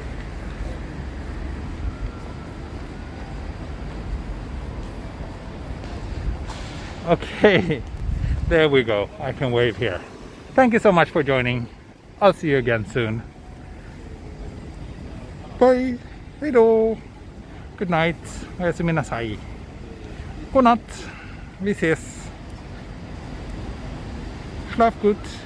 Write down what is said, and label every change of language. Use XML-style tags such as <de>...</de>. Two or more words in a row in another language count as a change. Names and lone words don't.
<en>Okay, there we go. I can wave here. Thank you so much for joining. I'll see you again soon. Bye. Hejdå. Good night.</en> <ja>おやすみなさい.</ja> <sv>Godnatt. Vi ses.</sv> <de>Schlaf gut.</de>